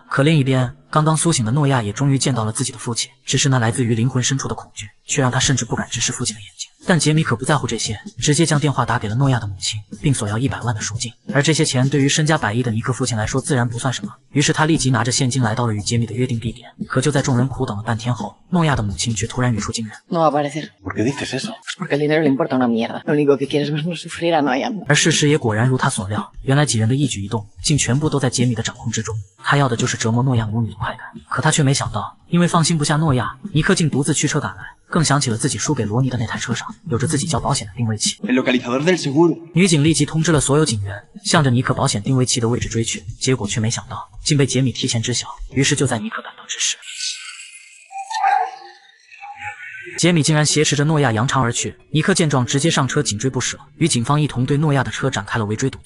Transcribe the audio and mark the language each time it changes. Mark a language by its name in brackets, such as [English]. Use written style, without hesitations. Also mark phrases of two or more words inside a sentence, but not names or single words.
[Chinese] 可另一边，刚刚苏醒的诺亚也终于见到了自己的父亲，只是那来自于灵魂深处的恐惧，却让他甚至不敢直视父亲的眼睛。但杰米可不在乎这些，直接将电话打给了诺亚的母亲，并索要100万的赎金。而这些钱对于身家100亿的尼克父亲来说自然不算什么，于是他立即拿着现金来到了与杰米的约定地点。可就在众人苦等了半天后，诺亚的母亲却突然语出惊人 [Spanish] No va a aparecer. ¿Por qué dices eso? Pues porque el dinero le importa una mierda. Lo único que quiere es vernos sufrir a Noyan. [Chinese] 而事实也果然如他所料，原来几人的一举一动竟全部都在杰米的掌控之中。他要的就是折磨诺亚母女的快感，可他却没想到，因为放心不下诺亚，尼克竟独自驱车赶来，更想起了自己输给罗尼的那台车上有着自己交保险的定位器。 [Spanish] El localizador del seguro. [Chinese] 女警立即通知了所有警员，向着尼克保险定位器的位置追去，结果却没想到竟被杰米提前知晓。于是就在尼克赶到之时，杰米竟然挟持着诺亚扬长而去。尼克见状直接上车紧追不舍，与警方一同对诺亚的车展开了围追堵截。